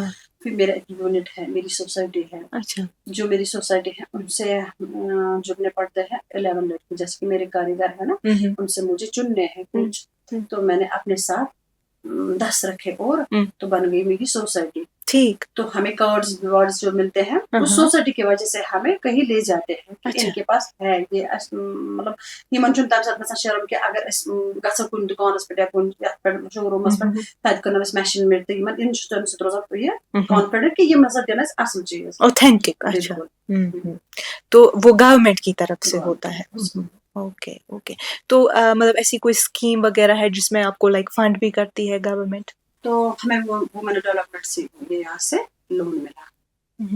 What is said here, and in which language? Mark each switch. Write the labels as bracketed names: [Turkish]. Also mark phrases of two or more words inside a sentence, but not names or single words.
[Urdu] پھر میرا ایک یونٹ ہے, میری سوسائٹی ہے. اچھا, جو میری سوسائٹی ہے ان سے جڑنے پڑتے ہیں 11 لڑکے, جیسے کہ میرے کاریگر ہے نا, ان سے مجھے چننے ہیں کچھ, تو میں نے اپنے ساتھ 10 رکھے اور تو بن گئی میری سوسائٹی. ٹھیک. تو ہمیں کارڈز ریوارڈز جو ملتے ہیں اس سوسائٹی کی وجہ سے ہمیں کہیں لے جاتے ہیں کہ ان کے پاس ہے یہ مطلب [Kashmiri] یمن چھُنہٕ تمہِ ساتہٕ گژھان شرم کہ اگر أسۍ گژھو کُنہِ دُکانس پٮ۪ٹھ یا کُنہِ یتھ پٮ۪ٹھ شو روٗمس پٮ۪ٹھ تتہِ کٕنو أسۍ میشنمنٹ تہٕ یمن ان چھُ تمہِ سۭتۍ روزان یہ کانفیڈنٹ کہ یم ہسا دِن اَسہِ اصل چیز [Urdu] اوتھینٹک. اچھا. تو وہ گورنمنٹ کی طرف سے ہوتا ہے. اوکے اوکے. تو مطلب ایسی کوئی اسکیم وغیرہ ہے جس میں آپ کو لائک فنڈ بھی کرتی ہے گورنمنٹ؟ تو ہمیں وومن ڈیولپمنٹ سے یہاں سے لون ملا.